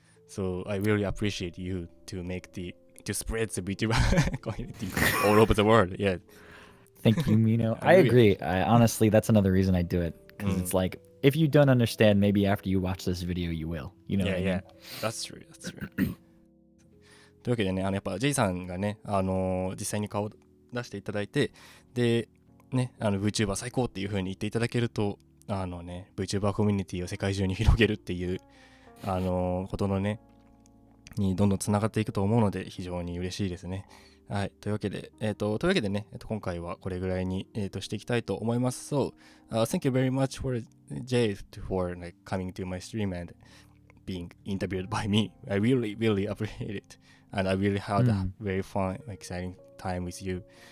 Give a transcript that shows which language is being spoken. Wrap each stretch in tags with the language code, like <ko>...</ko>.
<en>So I really appreciate you to spread the VTuber community all over the world. Yeah. Thank you, Mino. I agree. Honestly, that's another reason I do it, because it's like, if you don't understand, maybe after you watch this video, you will. You know what I mean? That's true.</en> <ja>というわけでね、やっぱ J さんがね、実際に顔を出していただいて、で、ね、VTuber 最高っていう風に言っていただけると、VTuber コミュニティを世界中に広げるっていう、ことのね、にどんどんつながっていくと思うので、非常に嬉しいですね。はい。というわけでね、今回はこれぐらいに、していきたいと思います。</ja> <en>So, thank you very much for Jay for like coming to my stream and being interviewed by me. I really, really appreciate it. And I really had a very fun, exciting time with you.</en>